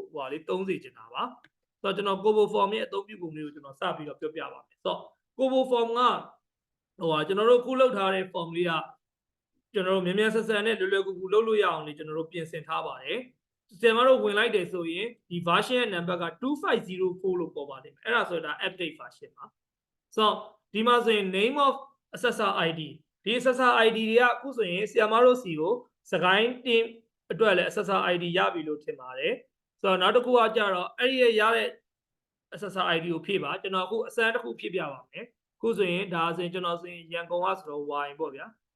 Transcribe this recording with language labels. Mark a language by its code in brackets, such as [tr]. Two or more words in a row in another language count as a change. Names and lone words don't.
[my] လေသုံးစေချင်တာပါဆိုတော့ကျွန်တော် Kobo form ရဲ့အသုံးပြုပုံလေးကိုကျွန်တော်စပြီးတော့ပြောပြပါမယ်ဆိုတော့ Kobo form ကကျွန်တော်တို့ခုလုပ်ထားတဲ့ form လေးကကျွန်တော်တို့မြန်မြန်ဆန်ဆန် နဲ့လွယ်လွယ်ကူကူလုပ်လို့ရအောင်လေကျွန်တော်တို့ပြင်ဆင်ထားပါတယ်ဆင်မတို့ဝင်လိုက်တယ်ဆိုရင်ဒီ version ရဲ့ number က2504လို့ပေါ်ပါလိမ့်မယ်အဲ့ဒါဆိုဒါ [en] update version [my] ပါဆိုတော့ဒီမှာဆိုရင် [en] name of assessor ID [my] ဒီ [en] assessor ID [my] တွေကအခုဆိုရင်ဆရာမတို့စီကိုစကိုင်း team အတွက်လည်း [en] assessor ID [my] ရပြီလို့ထင်ပါတယ်ဆိုတော့နောက်တစ်ခုကကြတော့အဲ့ဒီရတဲ့ [en] assessor ID [my] ကိုဖြည့်ပါကျွန်တော်အခုအစမ်းတစ်ခုဖြည့်ပြပါမယ်အခုဆိုရင်ဒါဆိုရင်ကျွန်တော်ဆိုရင်ရန်ကုန်ကဆိုတော့ y ပေါ့ဗျာ